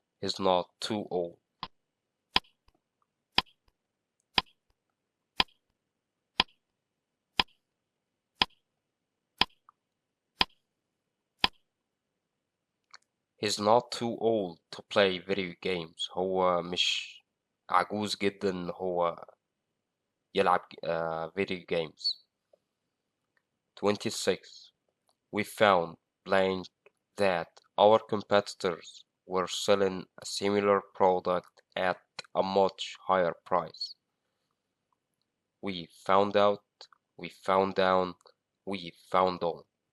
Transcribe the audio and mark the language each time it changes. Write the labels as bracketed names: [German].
[English] He's not too old. He's not too old to play video games. [Arabic] هو مش عجوز جدا إن هو يلعب video games. [English] 26. We found blank that our competitors were selling a similar product at a much higher price. We found out, we found down, we found on.